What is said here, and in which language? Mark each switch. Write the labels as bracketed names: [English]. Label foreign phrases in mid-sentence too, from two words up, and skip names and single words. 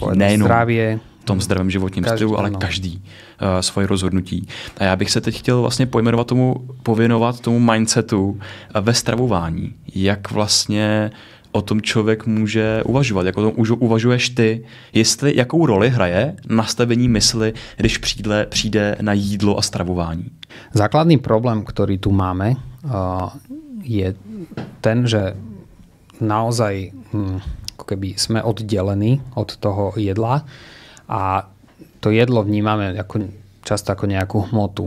[Czech] Nejenom v tom zdravém životním stylu, ale každý svoje rozhodnutí. A já bych se teď chtěl vlastně pověnovat tomu mindsetu ve stravování. Jak vlastně o tom člověk může uvažovat, jak o tom uvažuješ ty, jakou roli hraje nastavení mysli, když přijde na jídlo a stravování. [Slovak] Základný problém, ktorý tu máme, je ten, že naozaj ako keby sme oddelení od toho jedla a to jedlo vnímame často ako nejakú hmotu.